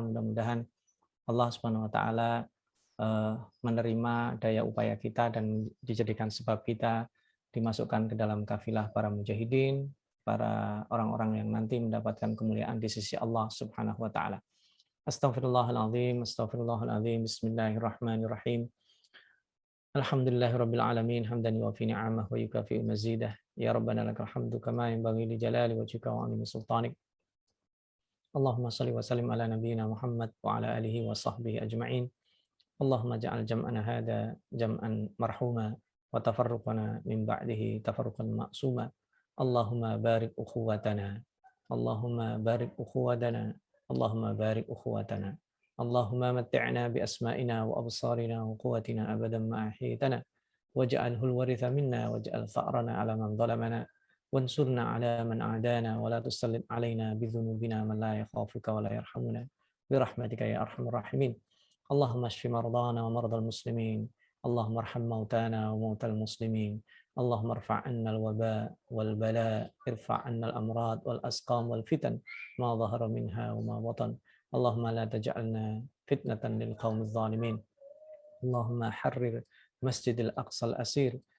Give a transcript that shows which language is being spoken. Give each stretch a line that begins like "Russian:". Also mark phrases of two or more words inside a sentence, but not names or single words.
Indonesian: Mudah-mudahan
Arabic: الله سبحانه وتعالى
Indonesian: menerima daya upaya kita dan dijadikan sebab kita dimasukkan ke dalam kafilah para mujahidin, para orang-orang yang nanti mendapatkan kemuliaan di sisi
Arabic: الله سبحانه وتعالى. أستغفر الله العظيم، أستغفر الله العظيم, بسم الله الرحمن الرحيم. الحمد لله رب العالمين، حمدا يوافي نعمه ويكافئ مزيده. يا ربنا لك الحمد كما ينبغي لجلال وجهك وعظيم سلطانك. اللهم صل وسلم على نبينا محمد وعلى آله وصحبه أجمعين. اللهم اجعل جمعنا هذا جمعا مرحوما وتفرقنا من بعده تفرقا معصوما. اللهم بارك أخوتنا. اللهم بارك أخوتنا. اللهم بارك أخوتنا. اللهم متعنا بأسماعنا وأبصارنا وقوتنا أبدا ما أحييتنا واجعله الوارث منا واجعل ثأرنا على من ظلمنا وانصرنا على من عادانا ولا تسلط علينا بذنوبنا من لا يخافك ولا يرحمنا برحمتك يا أرحم الراحمين. اللهم اشف مرضانا ومرضى المسلمين. اللهم ارحم موتانا وموتى المسلمين. اللهم ارفع عنا الوباء والبلاء ارفع عنا الأمراض والأسقام والفتن ما ظهر منها وما بطن اللهم لا تجعلنا فتنة للقوم الظالمين اللهم حرر مسجد الأقصى الأسير